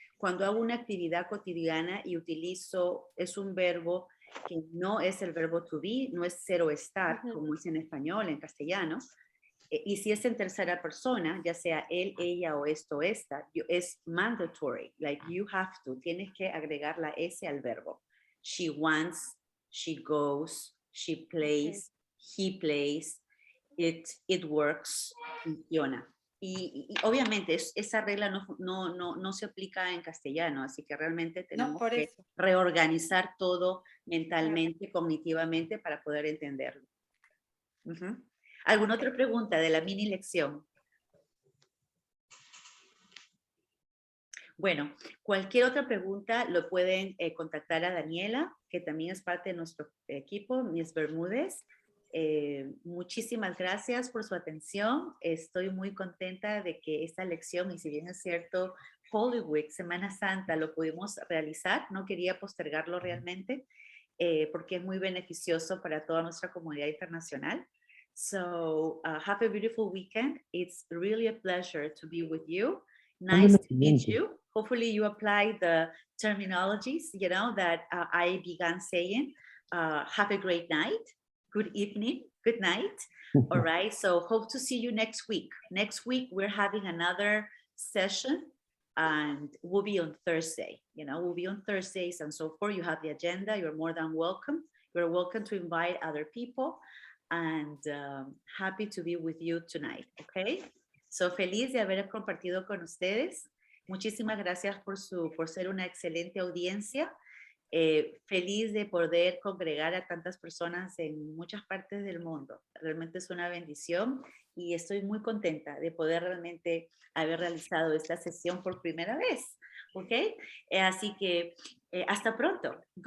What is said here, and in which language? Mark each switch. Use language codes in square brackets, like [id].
[es] Cuando hago una actividad cotidiana y utilizo, es un verbo que no es el verbo to be, no es ser o estar, como es en español, en castellano, y si es en tercera persona, ya sea él, ella o esto, esta, es mandatory, [en] like you have to, [es] tienes que agregar la S al verbo. [en] She wants, she goes, she plays, he plays, it works, funciona. [es] Y obviamente esa regla no se aplica en castellano, así que realmente tenemos que reorganizar todo mentalmente, cognitivamente, para poder entenderlo. ¿Alguna otra pregunta de la mini lección? Bueno, cualquier otra pregunta lo pueden contactar a Daniela, que también es parte de nuestro equipo, Miss Bermúdez. Muchísimas gracias por su atención. Estoy muy contenta de que esta lección, y si bien es cierto, Holy Week, Semana Santa, lo pudimos realizar. No quería postergarlo realmente porque es muy beneficioso para toda nuestra comunidad internacional. [en] So have a beautiful weekend. It's really a pleasure to be with you. Nice to meet you. Hopefully you apply the terminologies, you know, that I began saying. Have a great night, good evening, good night. All right, so hope to see you next week. Next week, we're having another session and we'll be on Thursday. You know, we'll be on Thursdays and so forth. You have the agenda. You're more than welcome. You're welcome to invite other people and happy to be with you tonight, okay? [es] So feliz de haber compartido con ustedes. Muchísimas gracias por ser una excelente audiencia. Feliz de poder congregar a tantas personas en muchas partes del mundo. Realmente es una bendición y estoy muy contenta de poder realmente haber realizado esta sesión por primera vez. ¿Ok? Así que hasta pronto. Good